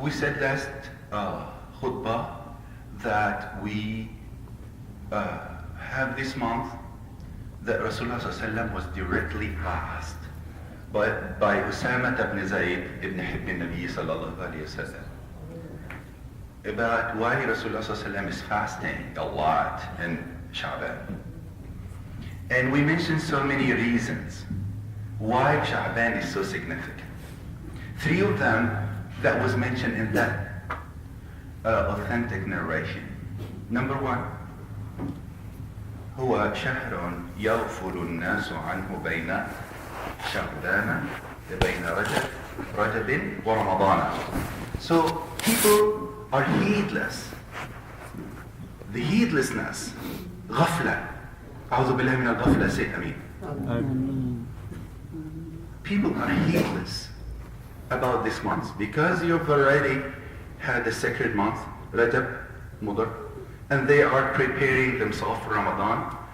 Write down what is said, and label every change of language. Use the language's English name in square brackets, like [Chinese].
[English] We said last khutbah that we have this month that Rasulullah ﷺ was directly asked by Usama ibn Zayd ibn Hibb Nabi sallallahu alayhi wa sallam about why Rasulullah ﷺ is fasting a lot in Sha'ban. And we mentioned so many reasons why Sha'ban is so significant. 3 of them that was mentioned in that authentic narration. Number 1, [Arabic] هو شهر يغفل الناس عنه بين شعبان بين رجب ورمضان. [English] So people are heedless. The heedlessness, غفلة. [Arabic] أعوذ بالله من الغفلة. [English] Say Ameen. People are heedless about this month because you've already had the sacred month, Rajab, Mudar, and they are preparing themselves for Ramadan.